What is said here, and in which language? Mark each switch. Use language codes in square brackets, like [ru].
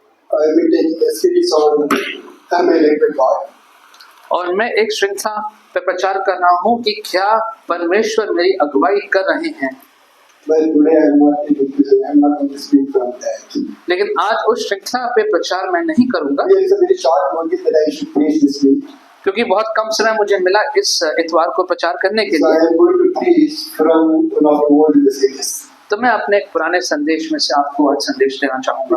[en] I will take a series on Am I led by God? [hi] और मैं एक श्रृंखला पे प्रचार कर रहा हूँ कि क्या परमेश्वर मेरी अगुवाई कर रहे हैं। [en] Well, today I am not going to speak from that. [hi] लेकिन आज उस श्रृंखला पे प्रचार मैं नहीं करूँगा [en] There is a very short notice that I should preach this week. [hi] क्योंकि बहुत कम समय मुझे मिला इस इतवार को प्रचार करने के [en] So I [hi] लिए। [en] am going to preach from one of the old messages, [hi] तो मैं अपने एक पुराने संदेश में से आपको आज संदेश देना चाहूँगा